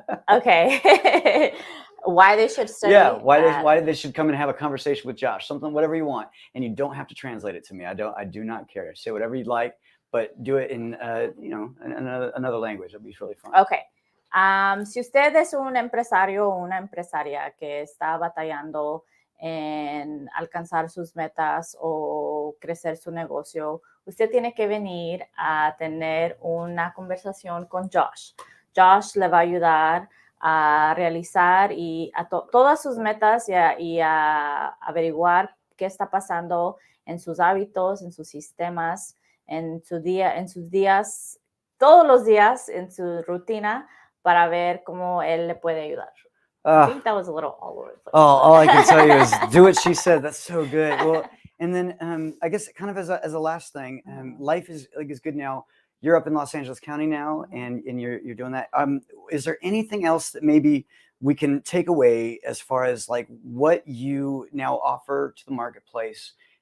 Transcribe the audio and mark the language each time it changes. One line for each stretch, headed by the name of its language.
English: Okay. Why they should study? Yeah, why they should come and have a conversation with Josh, something, whatever you want, and you don't have to translate it to me. I do not care. Say whatever you'd like, but do it in another language. It'll be really fun. Okay.
Spanish: Si usted es un empresario o una empresaria que está batallando en alcanzar sus metas o crecer su negocio, usted tiene que venir a tener una conversación con Josh. Josh le va a ayudar a realizar y a todas sus metas y a averiguar qué está pasando en sus hábitos, en sus sistemas, en sus días, todos los días, en su rutina, para ver cómo él le puede ayudar.
English: I think that was a little all over the place. All I can tell you is do what she said. That's so good. Well, and then I guess kind of as a last thing, life is good now. You're up in Los Angeles County now, and you're doing that. Is there anything else that maybe we can take away as far as like what you now offer to the marketplace?